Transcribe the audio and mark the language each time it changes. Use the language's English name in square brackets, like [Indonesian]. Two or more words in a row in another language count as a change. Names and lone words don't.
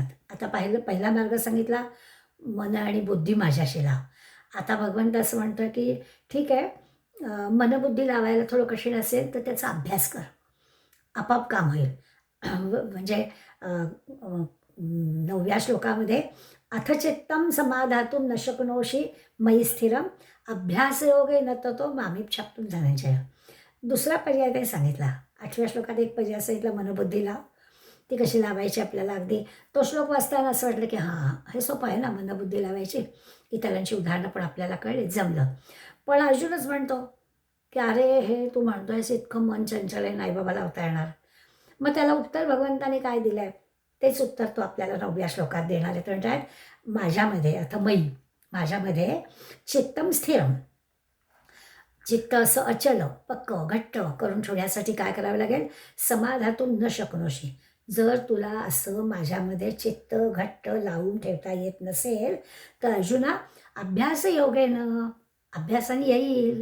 [Marathi] आता पहिला मार्ग सांगितला, मन आणि बुद्धी माझ्याशी लाव. आता भगवंत असं म्हणतो की ठीक आहे, मनबुद्धी लावायला थोडं कठीण असेल तर त्याचा अभ्यास कर, आपोआप काम होईल. म्हणजे 9व्या श्लोकामध्ये [Sanskrit] अथ चित्तं समाधातुं न शक्नोषि मयि स्थिरम् अभ्यासयोगेन ततो मामिच्छाप्तुं धनंजय. [Marathi] दुसरा पर्याय काही सांगितला. 8व्या श्लोकात एक पर्याय सांगितला, मनबुद्धी लाव. ती कशी लावायची आपल्याला अगदी तो श्लोक वाचताना असं वाटलं की हां, हे सोपं आहे ना मनबुद्धी लावायची. इतरांची उदाहरणं पण आपल्याला कळली, जमलं. पण अर्जुनच म्हणतो की अरे हे तू म्हणतोयस इतकं मन चंचल आहे, नाही बाबा लावता येणार. मग त्याला उत्तर भगवंताने काय दिलं आहे, तेच उत्तर तो आपल्याला 9व्या श्लोकात देणार आहे. तो म्हणतात, माझ्यामध्ये आता मयी, माझ्यामध्ये [Sanskrit] चित्तम स्थिरम, [Marathi] चित्त असं अचल, पक्क, घट्ट करून ठेवण्यासाठी काय करावं लागेल, [Sanskrit] समाधातून न शक्नोशी. [Marathi] जर तुला असं माझ्यामध्ये चित्त घट्ट लावून ठेवता येत नसेल तर अर्जुना [Sanskrit] अभ्यास योगेनं, [Marathi] अभ्यासाने येईल.